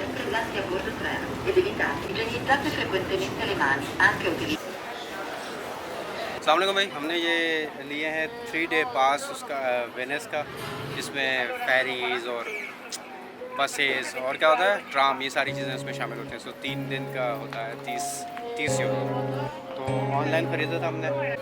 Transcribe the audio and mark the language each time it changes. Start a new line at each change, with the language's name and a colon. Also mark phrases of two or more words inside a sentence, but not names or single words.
Italian: rimasti a bordo treno ed evitate, igienizzatevi frequentemente le mani, anche utilizzando.
Hindi: अस्सलाम वालेकुम भाई, हमने ये लिए हैं 3
English: day pass
Hindi: उसका वेनिस का, जिसमें फेरीज़ और बसेस और क्या होता है ट्राम, ये सारी चीज़ें उसमें शामिल होती हैं। सो 3 दिन का होता है 30 यूरो। तो ऑनलाइन ख़रीदा था हमने।